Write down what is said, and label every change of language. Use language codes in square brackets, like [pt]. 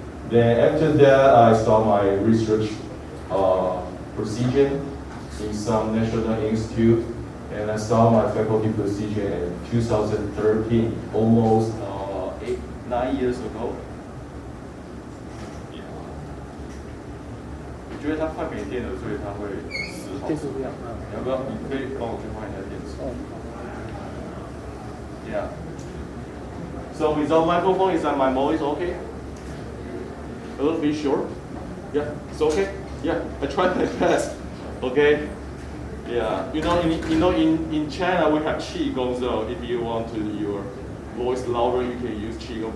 [en] Then after that, I start my research position in some national institute, and I start my faculty position in 2013, almost 9 years ago. [zh] 我觉得它快没电了，所以它会死好。电视不要。要不要？你可以帮我去换一下电池。 [en] Yeah. So without microphone, is that my voice okay? A little bit short? Yeah, it's okay. Yeah, I tried my best. Okay. Yeah, in China we have qigong. So if you want to your voice louder, you can use qigong.